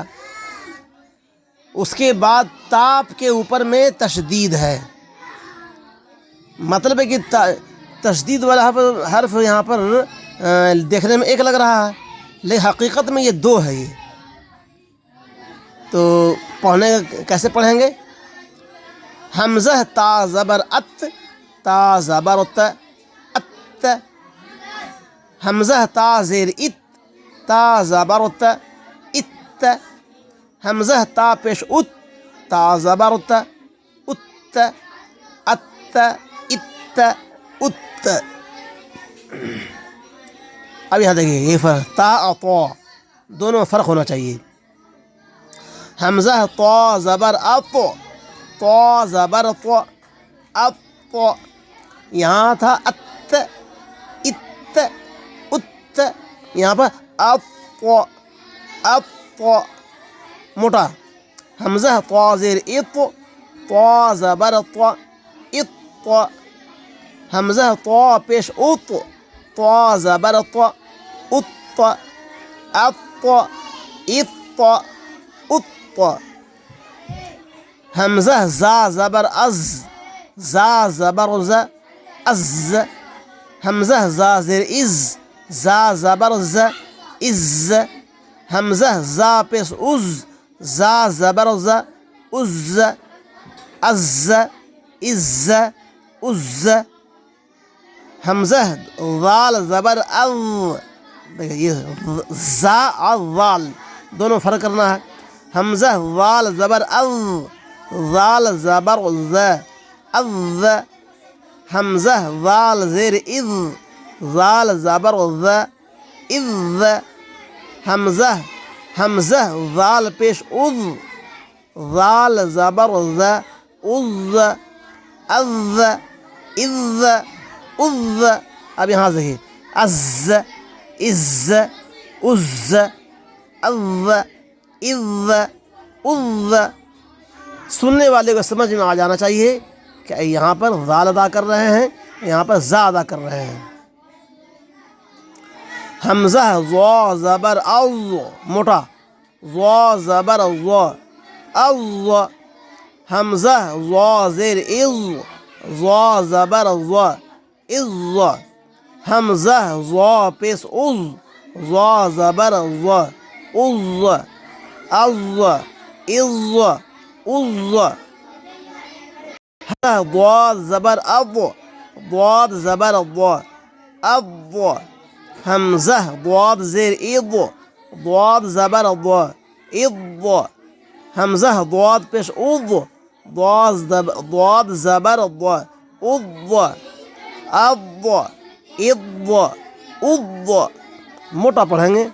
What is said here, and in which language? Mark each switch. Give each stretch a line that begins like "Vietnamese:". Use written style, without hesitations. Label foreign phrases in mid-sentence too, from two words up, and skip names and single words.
Urdu: اس کے بعد تاپ کے اوپر میں تشدید ہے، مطلب ہے کہ تشدید والا حرف یہاں پر دیکھنے میں ایک لگ رہا ہے لیکن حقیقت میں یہ دو ہے۔ یہ تو پڑھنے کیسے پڑھیں گے؟ حمزہ تا زبر ات، تا زبر ت، ات۔ حمزہ تا زیر ات، تا زبر ت، ات۔ حمزہ تا پیش ات، تا زبر ت، ات، ات، ات، ات۔ اب یہاں دیکھیے یہ فرق، تا اور طا دونوں میں فرق ہونا چاہیے۔ حمزہ طا زبر اط، طا زبر طا، اط۔ یہاں تھا ات، ات، ات، یہاں پر اط، اط موٹا۔ حمزہ طا زیر اط، طا زبر طا، اط۔ حمزہ طا پیش اط، طا زبر طا، اط، اط، اط، اط۔ حمزہ زا زبر از، زا زبر ز، از۔ حمزہ زا زیر از، زا زبر ز، از۔ حمزہ زا پیش از، زا زبر ز، از، از، از، از۔ حمزہ ذال زبر از، دیکھیں یہ زا اور ذال دونوں فرق کرنا ہے۔ حمزہ ذال زبر از، ذال زبر ز، از۔ حمزہ ذال زیر از، ذال زبر ز، از۔ حمزہ ذال پیش از، ذال زبر ز، از، از، از، از۔ اب یہاں سے از، از، از، از، از، از۔ سننے والے کو سمجھ میں آ جانا چاہیے کہ یہاں پر ذال ادا کر رہے ہیں، یہاں پر زا ادا کر رہے ہیں۔ حمزہ ضا زبر از موٹا، ضا زبر ضا از، حمزہ ضا زیر از، ضا زبر ضا از، حمزہ ضا پیش از، ضا زبر ضا از، از از از، ضاد زبر اب، ضاد زبر ضا اب، حمزہ ضاد زیر اض، ضاد زبر ضا اض، حمزہ ضاد پیش اض، ضاد زبر ضا اض، اض اض اض، موٹا پڑھیں گے۔